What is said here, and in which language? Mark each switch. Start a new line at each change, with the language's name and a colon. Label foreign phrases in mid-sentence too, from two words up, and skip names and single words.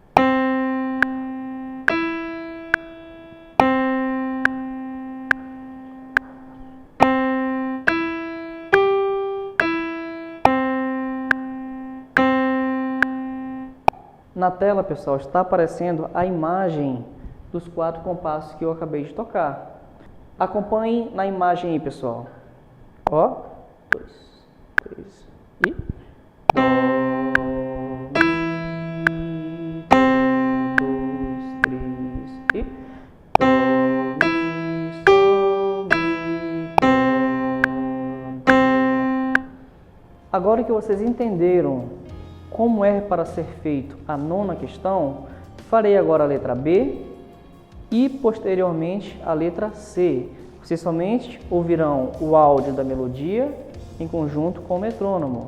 Portuguese: Na tela, pessoal, está aparecendo a imagem dos 4 compassos que eu acabei de tocar. Acompanhem na imagem aí, pessoal. Ó, 2, 3 e Dó, Mi, Dó, 2, 3 e Dó, Mi, Sol, Mi, Dó. Agora que vocês entenderam como é para ser feito a 9ª questão, farei agora a letra B e posteriormente a letra C. Vocês somente ouvirão o áudio da melodia em conjunto com o metrônomo.